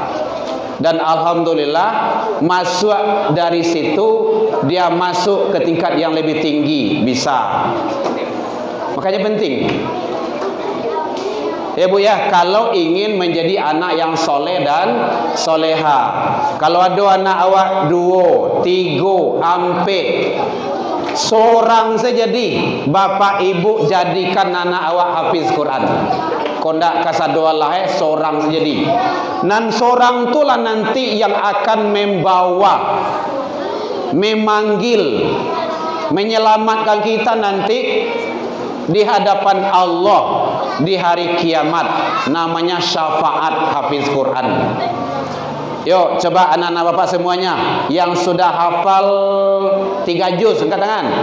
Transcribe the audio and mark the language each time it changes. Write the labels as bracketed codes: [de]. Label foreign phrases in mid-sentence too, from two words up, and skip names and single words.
[id] Dan alhamdulillah masuk dari situ dia masuk ke tingkat yang lebih tinggi bisa. Makanya penting. Ya Bu ya, kalau ingin menjadi anak yang soleh dan soleha, kalau ada anak awak 2, 3, ampe, seorang saja di bapak ibu jadikan anak awak hafiz Quran. [min] Kondak kasadoa lah seorang saja di. [id] Nan seorang itulah nanti yang akan membawa, memanggil, menyelamatkan kita nanti di hadapan Allah di hari kiamat. Namanya syafaat hafiz Quran. Yuk coba anak-anak bapak semuanya yang sudah hafal 3 juz, angkat tangan.